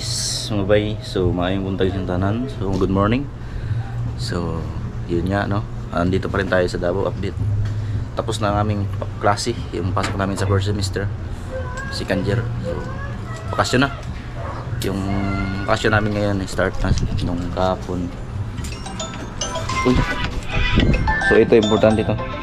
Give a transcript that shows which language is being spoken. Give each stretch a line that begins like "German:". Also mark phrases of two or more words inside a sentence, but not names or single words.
Cebuano: Mga bay, so maayong buntag sa tanan.
English: So good morning.
Filipino: So yun nga, no, andito pa rin tayo sa Davao Update. Tapos na ang aming klase, yung pasok namin sa
English: first semester, second year.
Filipino: So bakasyon na. Yung bakasyon namin ngayon start na nung kahapon. Uy. So ito importante ito.